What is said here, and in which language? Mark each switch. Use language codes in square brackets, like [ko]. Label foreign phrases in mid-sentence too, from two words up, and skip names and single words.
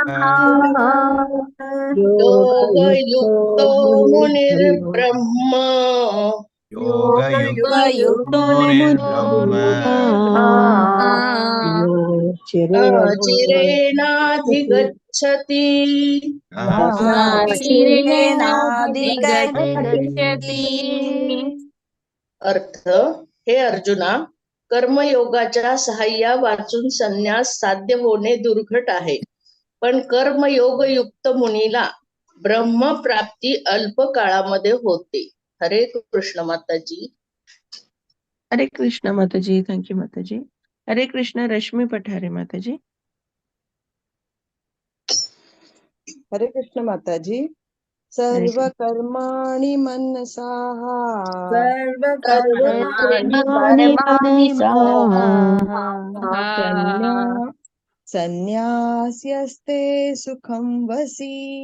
[sa] योग युक्तो मुनिर् ब्रह्म. योग युक्तो मुनिर् ब्रह्म. Chirenadhigacchati. [mr] अर्थ, हे अर्जुना, कर्मयोगाच्या सहाय्या वाचून संन्यास साध्य होणे दुर्घट आहे, पण कर्मयोग युक्त मुनीला ब्रह्मप्राप्ती अल्प काळामध्ये होते. हरे कृष्ण माताजी. Hare Krishna Mataji, [en] thank you Mataji. [mr] Hare Krishna Rashmi Pathare Mataji. हरे कृष्ण माताजी. [sa] सर्व कर्माणि मनसा संन्यास्यस्ते सुखं वसि.